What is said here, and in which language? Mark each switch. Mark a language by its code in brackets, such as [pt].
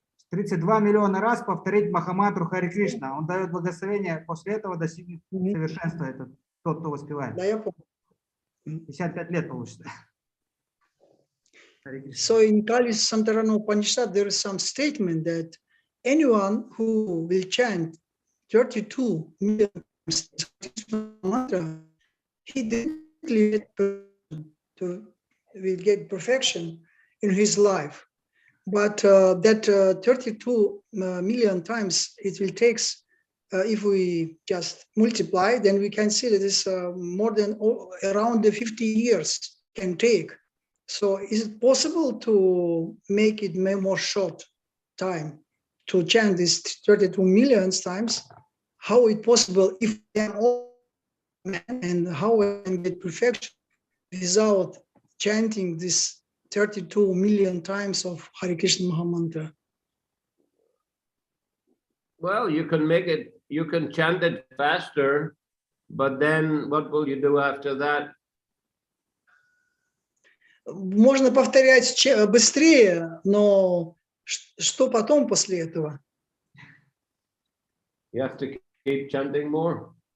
[ru] 32 миллиона раз повторить Махамантру Харе Кришна. Он дает благословение, после этого достигнет совершенства этот, тот, кто воспевает. Да, я помню. 55 лет получится. [en] So in Kali Santarana Upanishad, there is some statement that anyone who will chant 32 million mantra, he definitely will get perfection in his life. But that 32 million times it will take, if we just multiply, then we can see that it's more than around the 50 years can take. So is it possible to make it more short time to chant this 32 million times? How is it possible if they are all men, and how we can get perfection without chanting this 32 million times of Hare Krishna Mahamantra? Well, you can make it, you can chant it faster, but then what will you do after that? [ru] Можно повторять быстрее, но что потом после этого? [en] You have to keep chanting more.